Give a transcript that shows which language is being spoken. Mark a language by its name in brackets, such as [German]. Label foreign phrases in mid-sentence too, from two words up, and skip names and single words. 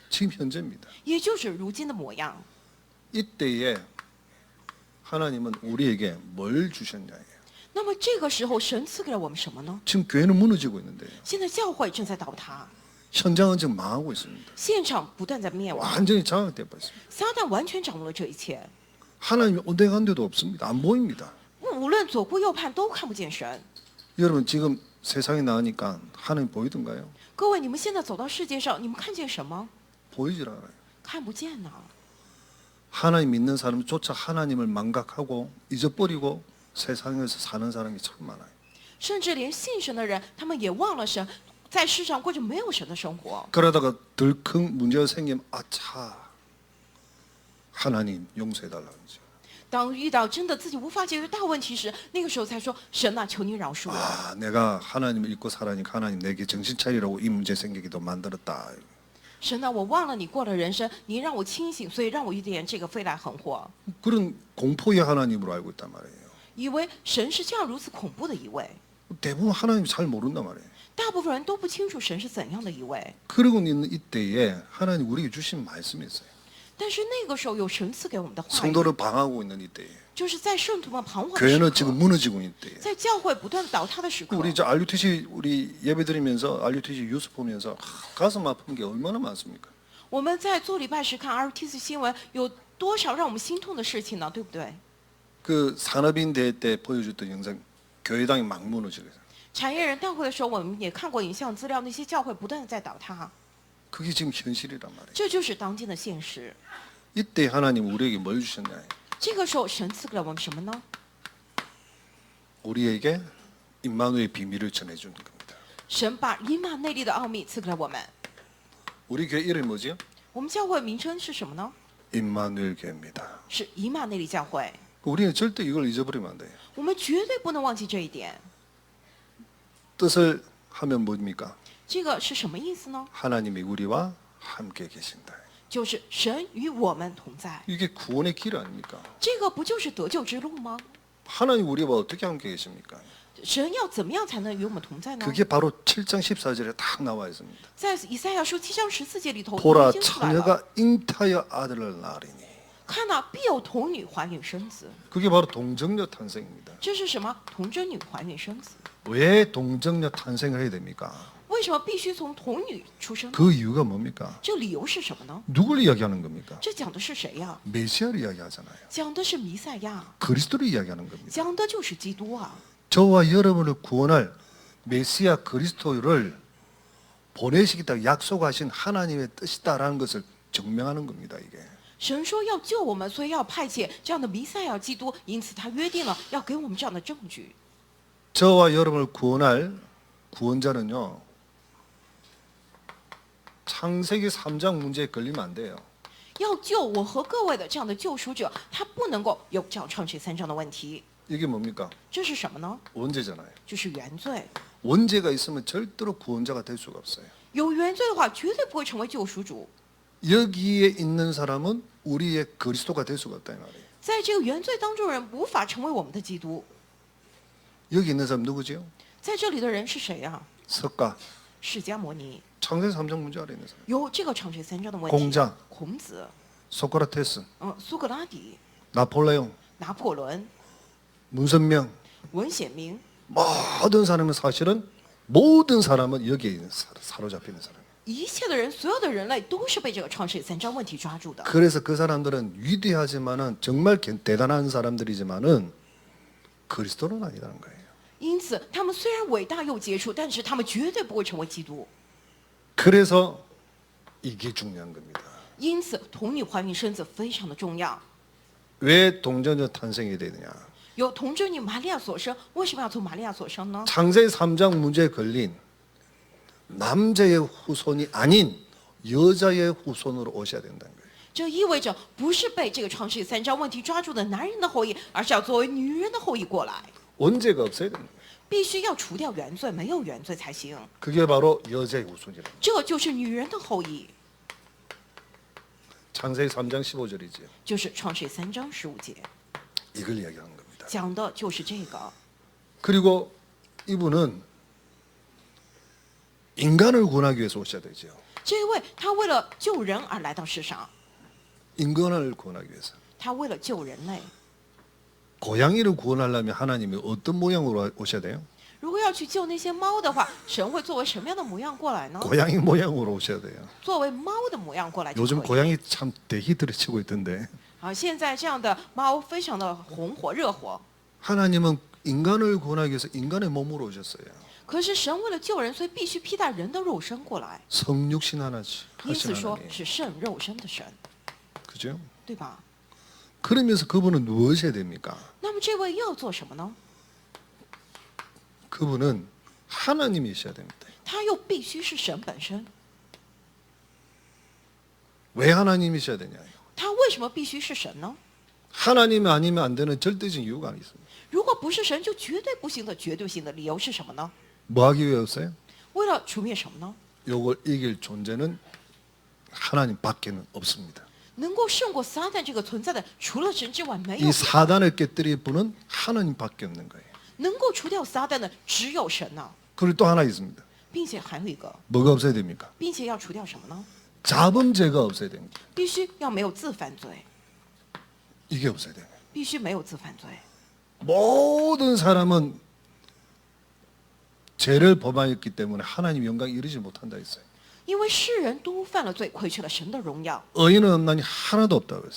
[Korean] 지금 현재입니다. [Chinese] 也就是如今的模样。 [Korean] 이때에 하나님은 우리에게 뭘 주셨냐예요. [Chinese] 那么这个时候，神赐给了我们什么呢？ [Korean] 지금 교회는 무너지고 있는데요. [Chinese] 现在教会正在倒塌， [Korean] 현장은 지금 망하고 있습니다. [Chinese] 现场不断在灭亡， [Korean] 완전히 장악돼 버렸습니다. [Chinese] 撒旦完全掌握了这一切， [Korean] 하나님이 온데간데도 없습니다. 안 보입니다. [Chinese] 无论左顾右盼都看不见神。 [Korean] 여러분 지금 세상에 나가니까 하나님 보이던가요? [Chinese] 各位，你们现在走到世界上，你们看见什么？ [Korean] 보이질 않아요. [Chinese] 看不见呢。 [Korean] 하나님 믿는 사람조차 하나님을 망각하고 잊어버리고 세상에서 사는 사람이 참 많아요. [Chinese] 甚至连信神的人，他们也忘了神，在世上过着没有神的生活。 [Korean] 그러다가 덜컹 문제가 생기면 아차 하나님 용서해달라는 거죠. [Chinese] 当遇到真的自己无法解决大问题时，那个时候才说：“神啊，求你饶恕我。 [Korean] 아 내가 하나님을 잊고 살아니까 하나님 내게 정신 차리라고 이 문제 생기기도 만들었다. [Chinese] 神啊，我忘了你过了人生，你让我清醒，所以让我遇见这个飞来横祸。 [Korean] 그런 공포의 하나님으로 알고 있단 말이에요. [Chinese] 以为神是这样如此恐怖的一位， [Korean] 대부분 하나님 잘 모른단 말이에요. [Chinese] 大部分人都不清楚神是怎样的一位。 [Korean] 그러고 있는 이때에 하나님 우리에게 주신 말씀이 있어요. [Chinese] 但是那个时候有神赐给我们的话语， [Korean] 성도를 방하고 있는 이때에 [Chinese] 就是在圣徒们彷徨的 [Korean] 교회는 [Chinese] 时 [Korean] 지금 [Chinese] 刻， [Korean] 무너지고 있는 이때에 [Chinese] 在教会不断倒塌的时刻。 [Korean] 우리 저 RUTC 우리 예배드리면서 RUTC 뉴스 보면서 가슴 아픈 게 얼마나 많습니까? [Chinese] 我们在做礼拜时看 RTC 新闻，有多少让我们心痛的事情呢？对不对？ [Korean] 그 산업인 대회 때 보여줬던 영상 교회당이 막 무너지고 있어요. [Chinese] 产业人大会的时候，我们也看过影像资料，那些教会不断的在倒塌， [Korean] 그게 지금 현실이란 말이에요. [Chinese] 这就是当今的现实。 [Korean] 이때 하나님 우리에게 뭘 주셨냐? [Chinese] 这个时候，神赐给了我们什么呢？ [Korean] 우리에게 임마누엘 비밀을 전해주는 겁니다. [Chinese] 神把以马内利的奥秘赐给了我们。 [Korean] 우리 교회 이름이 뭐지요? [Chinese] 我们教会名称是什么呢？ [Korean] 임마누엘 교회입니다. [Chinese] 是以马内利教会。 [Korean] 우리는 절대 이걸 잊어버리면 안 돼요. [Chinese] 我们绝对不能忘记这一点。 [Korean] 뜻을 하면 뭡니까? [Chinese] 这个是什么意思呢？ [Korean] 하나님이 우리와 함께 계신다. [Chinese] 就是神与我们同在。 [Korean] 이게 구원의 길 아닙니까? [Chinese] 这个不就是得救之路吗？ [Korean] 하나님 우리와 어떻게 함께 계십니까? [Chinese] 神要怎么样才能与我们同在呢？ [Korean] 그게 바로 7장 14절에 딱 나와 있습니다. [Chinese] 在以赛亚书7章14节里头 [Korean] 보라 [Chinese] 已经出来了。 [Korean] 처녀가 잉타여 아들을 낳으리니. [Chinese] 看到必有童女怀孕生子， [Korean] 그게 바로 동정녀 탄생입니다. [Chinese] 这是什么？童贞女怀孕生子。 [Korean] 왜 동정녀 탄생을 해야 됩니까? [Chinese] 为什么必须从童女出生呢？ [Korean] 그 이유가 뭡니까? [Chinese] 这理由是什么呢？ [Korean] 누굴 이야기하는 겁니까? [Chinese] 这讲的是谁呀？ [Korean] 메시아를 이야기하잖아요. [Chinese] 讲的是弥赛亚， [Korean] 그리스도를 이야기하는 겁니다. [Chinese] 讲的就是基督啊！ [Korean] 저와 여러분을 구원할 메시아 그리스도를 보내시겠다고 약속하신 하나님의 뜻이다라는 것을 증명하는 겁니다. 이게. [Chinese] 神说要救我们，所以要派遣这样的弥赛亚基督，因此他约定了要给我们这样的证据。 [Korean] 저와 여러분을 구원할 구원자는요. 창세기 3장 문제에 걸리면 안 돼요. [Chinese] 要救我和各位的这样的救赎者，他不能够有这样创世3章的问题。 [Korean] 이게 뭡니까? [Chinese] 这是什么呢？ [Korean] 원죄잖아요. [Chinese] 就是原罪。 [Korean] 원죄가 있으면 절대로 구원자가 될 수가 없어요. [Chinese] 有原罪的话，绝对不会成为救赎主。 [Korean] 여기에 있는 사람은 우리의 그리스도가 될 수가 없다 이 말이에요. [Chinese] 在这个原罪当中的人无法成为我们的基督。 [Korean] 여기 있는 사람 누구지요? [Chinese] 在这里的人是谁呀、 [Korean] 석가. [Chinese] 释迦牟尼。 [Korean] 창세기 3장 문제 아래 있는 사람. [Chinese] 有这个创世3章的问题。 [Korean] 공자 [Chinese] 孔子， [Korean] 소크라테스, [Chinese] 苏格拉底、 [Korean] 나폴레옹, [Chinese] 拿破仑、 [Korean] 문선명 [Chinese] 文显明， [Korean] 모든 사람은 사실은 모든 사람은 여기에 사로잡히는 사람. [Chinese] 一切的人，所有的人类都是被这个创世3章问题抓住的。 [Korean] 그래서 그 사람들은 위대하지만은 정말 대단한 사람들이지만은 그리스도는 아니라는 거예요. [Chinese] 因此，他们虽然伟大又杰出，但是他们绝对不会成为基督。 [Korean] 그래서 이게 중요한 겁니다. [Chinese] 因此，童女怀孕生子非常的重要。 [Korean] 왜 동전녀 탄생이 되느냐? [Chinese] 由童贞女玛利亚所生，为什么要从玛利亚所生呢？ [Korean] 창세기 3장 문제에 걸린 남자의 후손이 아닌 여자의 후손으로 오셔야 된다는 거예요. [Chinese] 这意味着不是被这个创世3章问题抓住的男人的后裔，而是要作为女人的后裔过来， [Korean] 원죄가 없어야 됩니다. [Chinese] 必须要除掉原罪，没有原罪才行。 [Korean] 그게 바로 여자의 후손이라. [Chinese] 这就是女人的后裔， [Korean] 창세기 3장 15절이죠. [Chinese] 就是创世3章15节 [Korean] 이걸 이야기하는 겁니다. [Chinese] 讲的就是这个。 [Korean] 그리고 이분은 인간을 구원하기 위해서 오셔야 되죠. [Chinese] 这一位他为了救人而来到世上， [Korean] 인간을 구원하기 위해서. [Chinese] 他为了救人类。 [Korean] 고양이를 구원하려면 하나님이 어떤 모양으로 오셔야 돼요? [Chinese] 如果要去救那些猫的话，神会作为什么样的模样过来呢？ [Korean] 고양이 모양으로 오셔야 돼요. [Chinese] 作为猫的模样过来就 [Korean] 요즘 [Chinese] 可以。 [Korean] 고양이 참 대히트를 치고 있던데. [Chinese] 啊，现在这样的猫非常的红火热火。 [Korean] 하나님은 인간을 구원하기 위해서 인간의 몸으로 오셨어요. [Chinese] 可是神为了救人，所以必须披戴人的肉身过来。 [Korean] 성육신 하나씩 [Chinese] 因此 [Korean] 하신 [Chinese] 说 [Korean] 하나님. [Chinese] 是圣肉身的神， [Korean] 그죠? [Chinese] 对吧？ [Korean] 그러면서 그분은 무엇이 됩니까? [Chinese] 那么这位要做什么呢？ [Korean] 그분은 하나님이셔야 됩니다. [Chinese] 他又必须是神本身。 [Korean] 왜 하나님이셔야 되냐요? [Chinese] 他为什么必须是神呢？ [Korean] 하나님이 아니면 안 되는 절대적인 이유가 있습니다. [Chinese] 如果不是神，就绝对不行的绝对性的理由是什么呢？ [Korean] 뭐 하기 위해서요? [Chinese] 为了除灭什么呢？ [Korean] 요걸 이길 존재는 하나님밖에는 없습니다. [Chinese] 能够胜过撒旦这个存在的，除了神之外没有 [Korean] 이 [Chinese] 别的。 [Korean] 사단을 깨뜨릴 분은 하나님밖에 없는 거예요. [Chinese] 能够除掉撒旦的只有神呐、 [Korean] 그리고 또 하나 있습니다. [Chinese] 并且还有一个， [Korean] 뭐가 없어야 됩니까? [Chinese] 并且要除掉什么呢？ [Korean] 자범죄가 없어야 됩니다. [Chinese] 必须要没有自犯罪， [Korean] 이게 없어야 돼요. [Chinese] 必须没有自犯罪。 [Korean] 모든 사람은 죄를 범하였기 때문에 하나님 영광 이르지 못한다 했어요. [Chinese] 因为世人都犯了罪，亏缺了神的荣耀。 [Korean] 의인은 없나니 하나도 없다고 했어요.